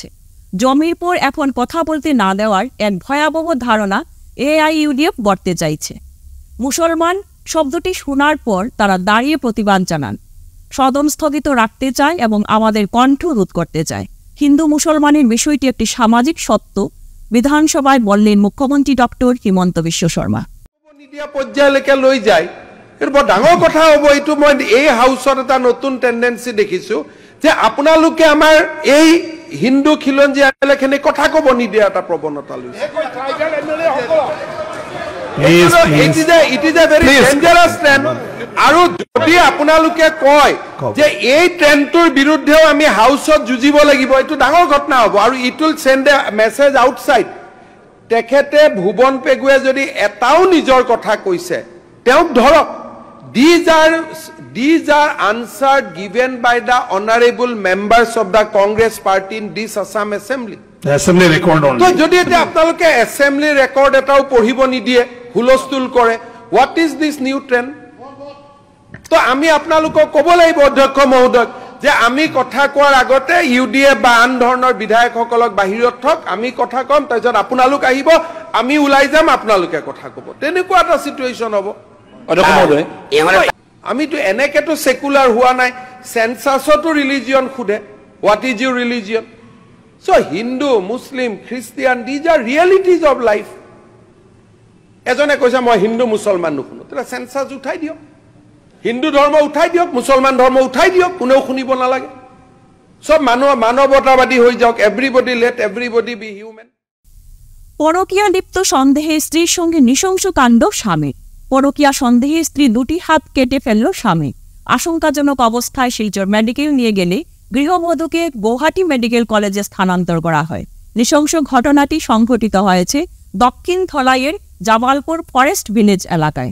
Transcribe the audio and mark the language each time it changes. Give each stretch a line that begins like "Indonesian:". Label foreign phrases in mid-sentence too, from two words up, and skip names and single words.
Bangla: জমির পর এখন কথা বলতে না দেওয়ার এক ভয়াবহ ধারণা AIUDF গড়তে চাইছে। মুসলমান শব্দটি শোনার পর তারা দাঁড়িয়ে প্রতিবাদ জানান, সদন স্থগিত রাখতে চায় এবং আমাদের কণ্ঠ রোধ করতে চায়। হিন্দু মুসলমানের বিষয়টি একটি সামাজিক সত্য, বিধানসভায় বললেন মুখ্যমন্ত্রী ডক্টর হিমন্ত বিশ্ব শর্মা।
Assamese: মিডিয়া পৰ্যায়লৈকে লৈ যায়, এর বৰ ডাঙৰ কথা হ'ব। এইটো মই এই হাউচত এটা নতুন টেন্ডেন্সি দেখিছো যে আপোনালোকে আমাৰ এই হিন্দু খিলঞ্জীয়া এলেখিনি কথা ক'ব নিদিয়া এটা প্ৰৱণতা লৈছে।
English: It is a very dangerous trend.
Assamese: আৰু যদি আপোনালোকে কয় যে এই ট্ৰেণ্ডটোৰ বিৰুদ্ধেও আমি হাউচত যুঁজিব লাগিব, এইটো ডাঙৰ ঘটনা হ'ব আৰু
English: it will send a message outside.
Assamese: তেখেতে ভুৱন পেগুৱে যদি এটাও নিজৰ কথা কৈছে তেওঁক ধৰক।
English: These are answered given by the honorable members of the Congress party in this Assam Assembly. The assembly record only.
Assamese: So যদি এটা আপোনালোকে
English: assembly record
Assamese: এটাও পঢ়িব নিদিয়ে, হুলস্থুল কৰে,
English: what is this new trend?
Assamese: তো আমি আপোনালোকক ক'ব লাগিব অধ্যক্ষ মহোদয় যে আমি কথা কোৱাৰ আগতে UDF বা আন ধৰণৰ বিধায়কসকলক বাহিৰত থক, আমি কথা কম, তাৰপিছত আপোনালোক আহিব, আমি ওলাই যাম, আপোনালোকে কথা ক'ব। তেনেকুৱা এটা সিচুৱেশ্যন হ'ব। আমিতো এনেকেতো সেকুলাৰ হোৱা নাই। সেন্সাছতো ৰিলিজিয়ন সোধে,
English: what is your religion? So Hindu, Muslim, Christian, these are realities of life.
Assamese: এজনে কৈছে মই হিন্দু মুছলমান নুশুনো, তেতিয়া সেন্সাছ উঠাই দিয়ক, হিন্দু ধৰ্ম উঠাই দিয়ক, মুছলমান ধৰ্ম উঠাই দিয়ক, কোনেও শুনিব নালাগে। সব মানুহ মানৱতাবাদী হৈ যাওক,
English: everybody let everybody be human.
Bangla: পরকীয়া লিপ্ত সন্দেহে স্ত্রীর সঙ্গে নৃশংস কাণ্ড স্বামী। পরকীয়া সন্দেহে স্ত্রী 2টি হাত কেটে ফেলল স্বামী। আশঙ্কাজনক অবস্থায় শিলচর মেডিকেল নিয়ে গেলে গৃহবধূকে গৌহাটি মেডিকেল কলেজে স্থানান্তর করা হয়। নৃশংস ঘটনাটি সংঘটিত হয়েছে দক্ষিণ ধলাইয়ের জামালপুর ফরেস্ট ভিলেজ এলাকায়।